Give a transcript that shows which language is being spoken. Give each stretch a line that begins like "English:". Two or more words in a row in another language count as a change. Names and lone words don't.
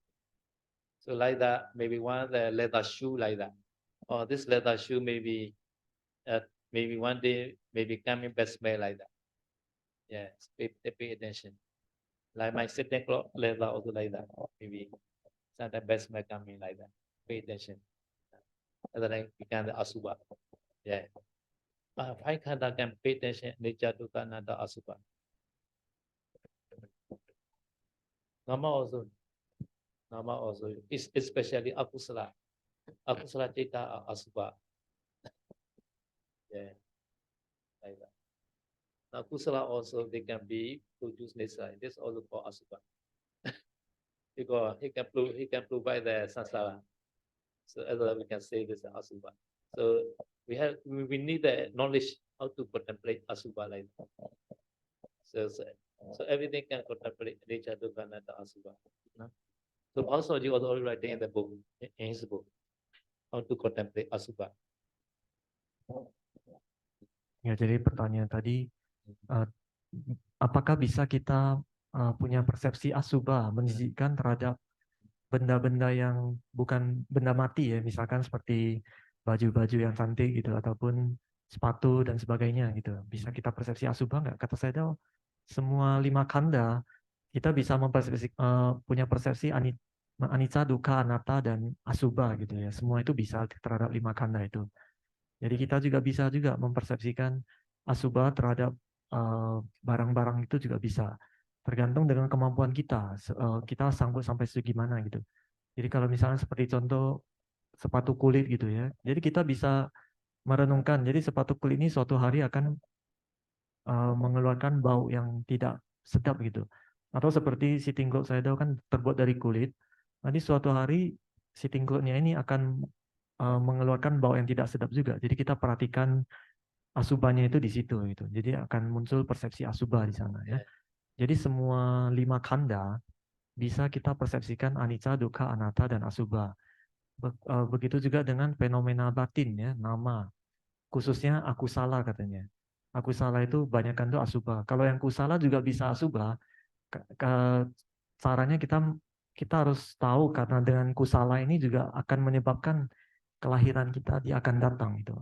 English: So like that, maybe one of the leather shoe like that, or this leather shoe maybe one day maybe coming bad smell like that. Yes, pay attention. Like my sitting cloth leather also like that. Maybe sometimes bad smell coming like that. Pay attention. Otherwise, become the asubha. Yeah. Five khanda can pay attention. Nature
Pali: dukkha anatta asubha.
English: Nama also is especially akusala.
Pali: Akusala citta
English: are asubha. Yeah, like that. Now kusala also they can be produced naturally. This also called asubha. Because he can provide the sansara. So as well we can say this is asubha. So we need the knowledge how to contemplate asubha like that. So everything can contemplate nature
Pali: dukkha anatta asubha.
English: No? So also you was already writing in the book, in his book, how to contemplate asubha.
Indonesian: Ya, jadi pertanyaan tadi, apakah bisa kita punya persepsi asubha, menjijikkan terhadap benda-benda yang bukan benda mati ya, misalkan seperti baju-baju yang cantik gitu, ataupun sepatu dan sebagainya gitu. Bisa kita persepsi asubha nggak? Kata saya, semua 5 kanda kita bisa punya persepsi
Pali: anicca, dukkha, anatta,
Indonesian: dan asubha gitu ya. Semua itu bisa terhadap 5 kanda itu. Jadi kita juga bisa juga mempersepsikan asubha terhadap barang-barang itu juga bisa. Tergantung dengan kemampuan kita. Kita sanggup sampai segimana gitu. Jadi kalau misalnya seperti contoh sepatu kulit gitu ya. Jadi kita bisa merenungkan. Jadi sepatu kulit ini suatu hari akan mengeluarkan bau yang tidak sedap gitu. Atau seperti
English: sitting cloth
Indonesian: saya kan terbuat dari kulit. Nanti suatu hari
English: sitting cloth-
Indonesian: nya ini akan mengeluarkan bau yang tidak sedap juga. Jadi kita perhatikan asubhanya itu di situ gitu. Jadi akan muncul persepsi asubha di sana ya. Jadi semua 5 kanda bisa kita persepsikan
Pali: anicca, dukkha, anatta,
Indonesian: dan asubha. Begitu juga dengan fenomena batin ya, nama. Khususnya akusala katanya. Akusala itu banyakkan tuh asubha. Kalau yang kusala juga bisa asubha. Caranya kita harus tahu karena dengan kusala ini juga akan menyebabkan kelahiran kita dia akan datang itu.